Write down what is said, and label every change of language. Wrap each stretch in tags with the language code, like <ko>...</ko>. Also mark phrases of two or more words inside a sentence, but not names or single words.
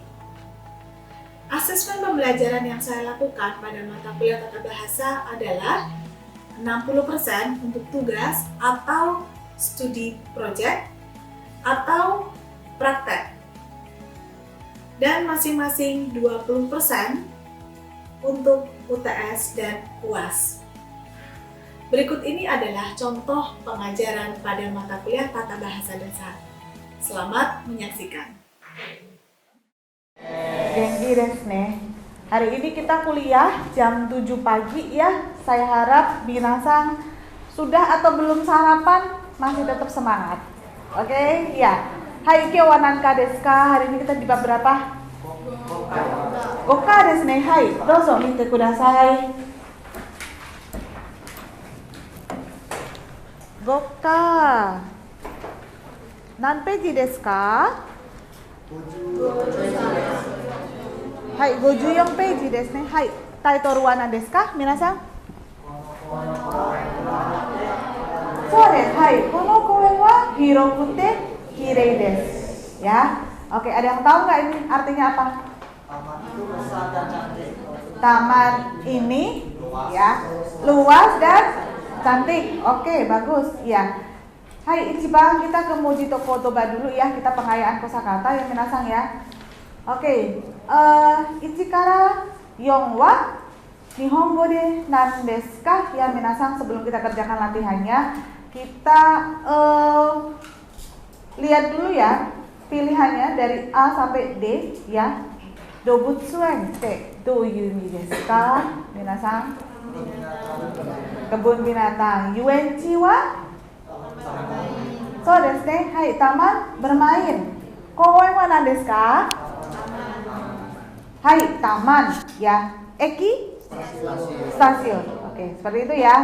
<id>Asesmen pembelajaran yang saya lakukan pada mata kuliah tata bahasa adalah 60% untuk tugas atau studi project atau praktek, dan masing-masing 20% untuk UTS dan UAS. Berikut ini adalah contoh pengajaran pada mata kuliah tata bahasa dasar. Selamat menyaksikan.</id> <ja>元気ですね.</ja> <id>Hari ini kita kuliah jam 7 pagi ya. Saya harap minasan sudah atau belum sarapan masih tetap semangat. Oke, ya.</id> <ja>はい、今日は何課ですか?</ja> <id>Hari ini kita di bab berapa?</id> <ja>五課ですね。はい、どうぞ見てください. Goka. 何ページですか? はい、54ページですね。はい、タイトルは何ですか、皆さん？そうです。はい、この公園は広くて綺麗です。</ja> <id>Ya, oke. Ada yang tahu nggak ini artinya apa? Taman itu besar dan cantik. Taman ini, ya, luas dan cantik. Oke, bagus. Ya. Hai, ichiban kita ke Mojito Kotoba dulu ya. Kita pengayaan kosakata ya, minasang ya.</id> <ja>Oke, 1 から4は日本語で何ですか?</ja> <id>Ya, minasang, sebelum kita kerjakan latihannya, kita lihat dulu ya pilihannya dari A sampai D ya.</id> <ja>動物園ってどういう意味ですか?</ja> <id>Minasang? Kebun binatang.</id> <ja>遊園地は？そうですね. Hai,</ja> <id>taman bermain.</id> <ja>公園は何ですか?</ja> <id>Hai, taman ya. Eki? Stasiun. Oke, seperti itu ya.</id>